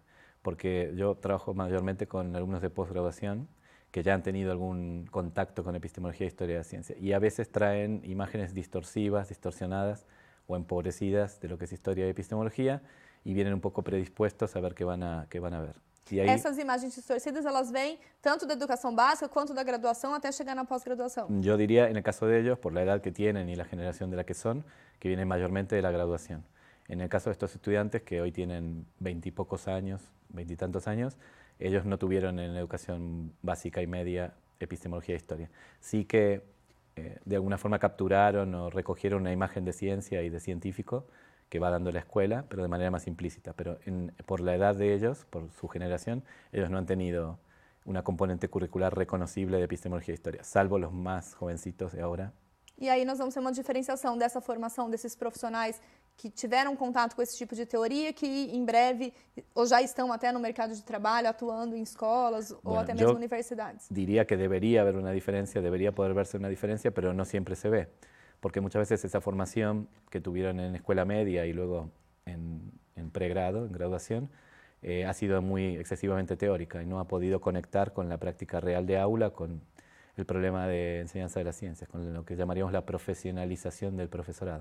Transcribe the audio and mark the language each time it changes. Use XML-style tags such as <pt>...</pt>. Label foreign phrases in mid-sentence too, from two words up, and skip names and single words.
<es>Porque yo trabajo mayormente con alumnos de posgraduación que ya han tenido algún contacto con epistemología e historia de la ciencia y a veces traen imágenes distorsivas, distorsionadas o empobrecidas de lo que es historia y epistemología y vienen un poco predispuestos a ver qué van a ver.</es> <pt>E aí, essas imagens distorcidas, elas vêm tanto da educação básica quanto da graduação até chegar na pós-graduação?</pt> <es>Yo diría, en el caso de ellos, por la edad que tienen y la generación de la que son, que vienen mayormente de la graduación. En el caso de estos estudiantes que hoy tienen 20 y pocos años, 20 y tantos años, ellos no tuvieron en la educación básica y media epistemología e historia. Sí que de alguna forma capturaron o recogieron una imagen de ciencia y de científico que va dando la escuela, pero de manera más implícita. Pero por la edad de ellos, por su generación, ellos no han tenido una componente curricular reconocible de epistemología e historia, salvo los más jovencitos de ahora.</es> <pt>E aí nós vamos ter uma diferenciação dessa formação desses profissionais que tiveram contato com esse tipo de teoria, que em breve, ou já estão até no mercado de trabalho, atuando em escolas ou até mesmo universidades.</pt> <es>Diría que debería haber una diferencia, debería poder verse una diferencia, pero no siempre se ve. Porque muchas veces esa formación que tuvieron en escuela media y luego en pregrado, en graduación, ha sido muy excesivamente teórica y no ha podido conectar con la práctica real de aula, con el problema de enseñanza de las ciencias, con lo que llamaríamos la profesionalización del profesorado.</es>